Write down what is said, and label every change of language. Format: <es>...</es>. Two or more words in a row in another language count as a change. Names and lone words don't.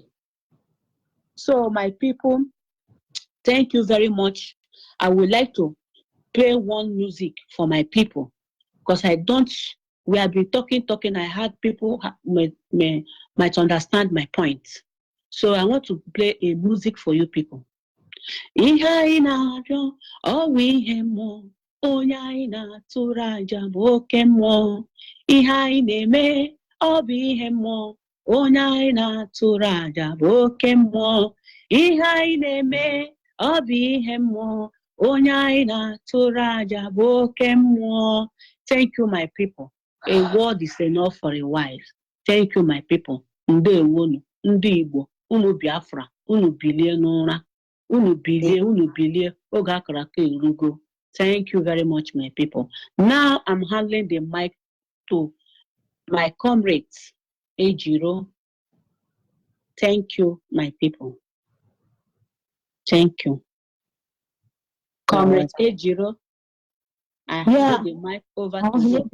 <en>So my people, thank you very much. I would like to play one music for my people, because we have been talking. I had people might understand my point. So I want to play a music for you people.</en> <ig>Ihe anyị na-arịọ ọwụ ihe mmụọ, onye anyị na-atụrụ aja bụ oke mmụọ. Ihe anyị na-eme ọ bụ ihe mmụọ, onye anyị na-atụrụ aja bụ oke mmụọ. Ihe anyị na-eme ọ bụ ihe mmụọ, onye anyị na-atụrụ aja bụ oke mmụọ.</ig> <en>Thank you, my people. A word is enough for a while. Thank you, my people.</en> <ig>Ndewonu, ndị Igbo, unu Biafra, unu bilie n'ụra. Unu bilie, oge akara aka erugo.</ig> <en>Thank you very much, my people. Now I'm handing the mic to my comrades, Ejiro. Thank you, my people. Thank you. Comrade Ejiro, I hand the mic over to you.</en>